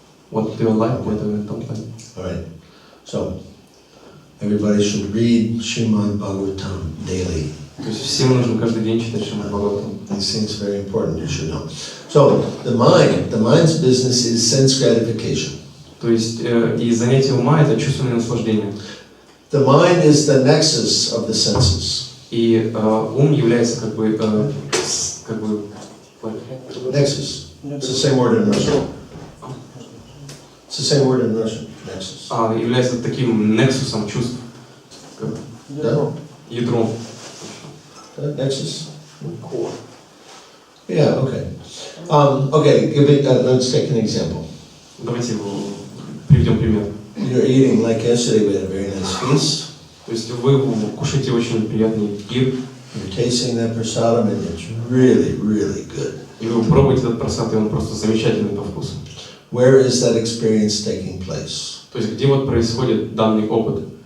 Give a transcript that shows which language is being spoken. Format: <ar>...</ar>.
<en>What do you like, what do you don't like? All right. So, everybody should read Srimad Bhagavatam daily.</en> <ru>То есть всем нужно каждый день читать Шримад Бхагаватам.</ru> <en>These things are very important, you should know. So, the mind's business is sense gratification.</en> <ru>То есть и занятие ума — это чувственное наслаждение.</ru> <en>The mind is the nexus of the senses.</en> <ru>И ум является как бы</ru> <en>Nexus. It's the same word in Russian. It's the same word in Russian. Nexus.</en> <ru>Является таким нексусом чувств. Да? Ядром.</ru> <en>Nexus? Core. Yeah, okay. Okay, let's take an example.</en> <ru>Давайте приведем пример.</ru> <en>You're eating, like yesterday we had a very nice feast.</en> <ru>То есть вы кушаете очень приятный пир.</ru> <en>You're tasting that prasadam and it's really, really good.</en> <ru>И вы пробуете этот прасад, и он просто замечательный по вкусу.</ru> <en>Where is that experience taking place?</en> <ru>То есть где вот происходит данный опыт?</ru>